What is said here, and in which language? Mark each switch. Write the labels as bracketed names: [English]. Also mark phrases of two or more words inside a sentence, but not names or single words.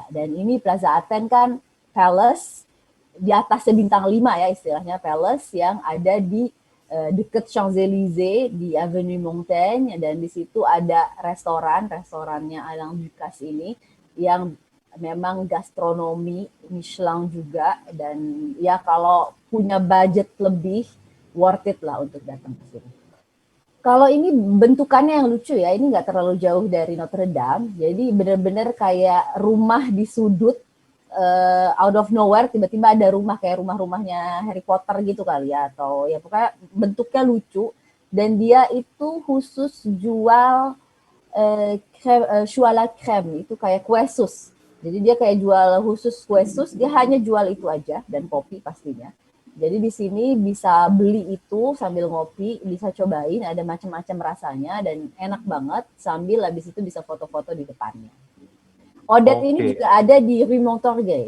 [Indonesian] Dan ini Plaza Athen kan palace, di atasnya bintang 5 ya istilahnya, palace yang ada di dekat Champs-Élysées di Avenue Montaigne, dan di situ ada restorannya Alain Ducasse ini yang memang gastronomi Michelin juga, dan ya kalau punya budget lebih [English] worth it [Indonesian] lah untuk datang ke sini. Kalau ini bentukannya yang lucu ya, ini nggak terlalu jauh dari Notre Dame, jadi benar-benar kayak rumah di sudut, [English] out of nowhere [Indonesian] tiba-tiba ada rumah kayak rumah-rumahnya Harry Potter gitu kali ya, atau ya pokoknya bentuknya lucu, dan dia itu khusus jual [French] choux à la crème, [Indonesian] itu kayak kue sus. Jadi dia kayak jual khusus kue sus, dia hanya jual itu aja, dan kopi pastinya. Jadi di sini bisa beli itu sambil ngopi, bisa cobain, ada macam-macam rasanya dan enak banget, sambil habis itu bisa foto-foto di depannya. Odet ini juga ada di Rue Montorgueil.